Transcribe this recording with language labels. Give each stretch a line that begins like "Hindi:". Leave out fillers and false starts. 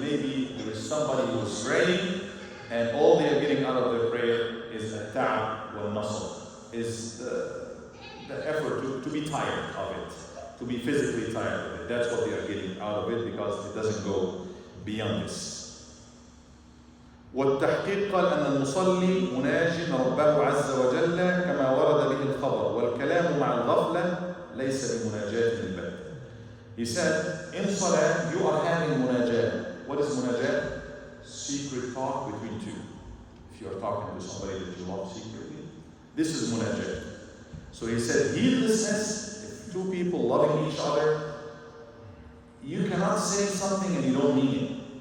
English: Maybe there is somebody who is praying and all they are getting out of their prayer is a ta'ab wal nasr, is the effort to be tired of it, to be physically tired of it. That's what they are getting out of it because it doesn't go beyond this.
Arabic: والتحقيق قال أن المصلي مناج ربه عز وجل كما ورد به الخبر والكلام مع الغفلة ليس بمناجاة البتة.
English: He said, in salah you are having munajat. What is munajat? Secret talk between two. If you are talking to somebody that you love secretly, this is munajat. So he said, heedlessness, if two people loving each other, you cannot say something and you don't mean it.